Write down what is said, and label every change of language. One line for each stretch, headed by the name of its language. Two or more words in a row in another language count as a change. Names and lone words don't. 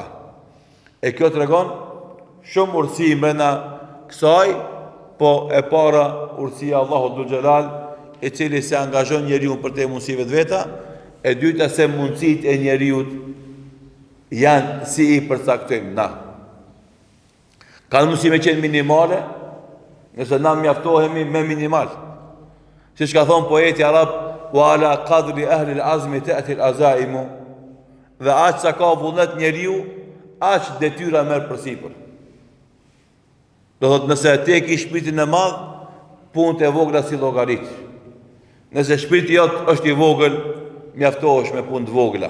Albanian: E kjo tregon shumë urtësi brenda kësaj, po e para urtësia Allahu
Arabic: ذو الجلال,
Albanian: i cili se angazhon njeriu për të mundësive të veta, e dyta se mundësitë e njeriu janë si i përcaktojmë na. Kanë mundësi me qenë minimale, nëse na mjaftohemi me minimal. Siç ka thonë poeti arab,
Arabic: وعلى قدر أهل العزم تأتي العزائم,
Albanian: dhe aq sa ka vullnet njeriu, aq detyra merr përsipër. Do thotë, nëse te ke shpirtin e madh, punët e vogla si llogarit. Nëse shpirti jot është i vogël, mjaftohesh me punë të vogla.